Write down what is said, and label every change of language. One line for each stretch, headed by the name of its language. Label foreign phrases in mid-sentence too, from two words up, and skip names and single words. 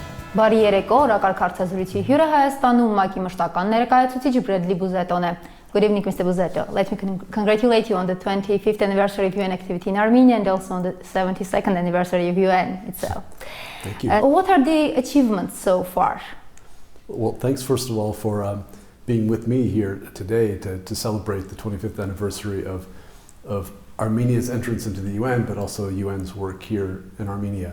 Armenian: Բարի երեկո, Օրակարգ հարցազրույցի հյուրը Հայաստանում ՄԱԿ-ի մշտական ներկայացուցիչ Բրեդլի Բուզետոն է.
English: Good evening, Mr. Busetto. Let me congratulate you on the 25th anniversary of UN activity in Armenia and also on the 72nd anniversary of UN itself. Thank you. What are the achievements so far? Well, thanks first of all for being with me here today to celebrate the 25th anniversary of Armenia's entrance into the UN, but also UN's work here in Armenia.